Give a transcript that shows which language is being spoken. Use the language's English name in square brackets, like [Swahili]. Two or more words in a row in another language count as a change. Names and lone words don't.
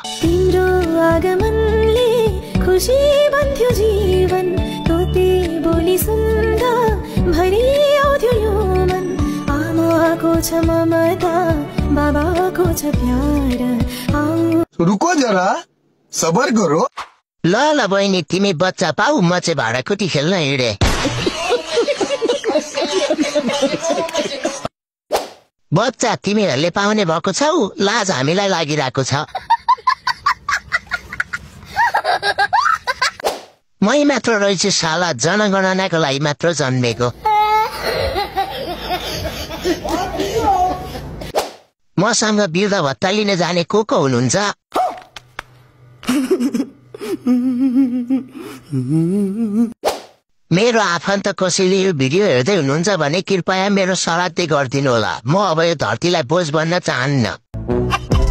[Nepali] तिम्रो आगमनले खुशी बन्थ्यो जीवन तोते बोली सुन्दा भरि आउँथ्यो यो मन आमाको छ ममता बाबाको छ प्यार [Hindi] रुको जरा सबर करो [Nepali] ल ल बहिनी तिमी बच्चा पाऊ म चाहिँ भाँडाकुटी खेल्न हिँडे बच्चा तिमीहरूले पाउने भएको छौ लाज हामीलाई लागिरहेको छ मै मात्र रहेछु साला जनगणनाको लागि मात्र जन्मेको मसँग वृद्ध भत्ता लिन जाने को हुनुहुन्छ मेरो आफन्त कसैले यो भिडियो हेर्दै हुनुहुन्छ भने कृपया मेरो सराहना गरिदिनु होला म अब यो धरतीलाई बोझ बन्न चाहन्न